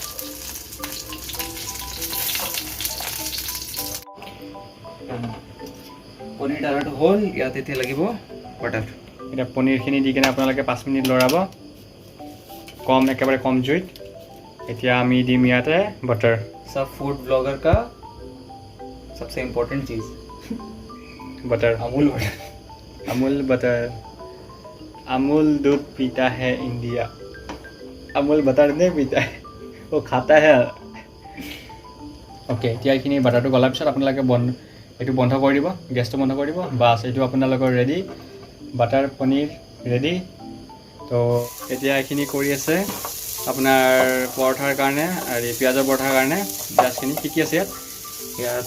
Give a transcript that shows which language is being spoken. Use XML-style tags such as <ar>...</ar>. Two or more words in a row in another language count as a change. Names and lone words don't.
<as>পনীৰ ডালাটো হ'ল ইয়াত এতিয়া লাগিব বাটাৰ এতিয়া পনীৰখিনি দি কিনে আপোনালোকে 5 মিনিট লৰাব একেবাৰে কম জুইত এতিয়া আমি দিম ইয়াতে বাটাৰ</as> <hi>सब</hi> <en>food blogger</en> <hi>का सबसे इम्पोर्टेंट चीज़ बटर अमूल बटर अमूल दूध पीता है इंडिया अमूल बटर नहीं पीता है वो खाता है</hi> <as>ओके এতিয়া এইখিনি বাটাৰটো গলাৰ পিছত আপোনালোকে এইটো বন্ধ কৰি দিব গেছটো বন্ধ কৰি দিব বাছ এইটো আপোনালোকৰ ৰেডি বাটাৰ পনীৰ ৰেডি তো এতিয়া এইখিনি কৰি আছে আপোনাৰ পৰঠাৰ কাৰণে আৰু পিঁয়াজৰ পৰঠাৰ কাৰণে পিঁয়াজখিনি কি আছে ইয়াত</as>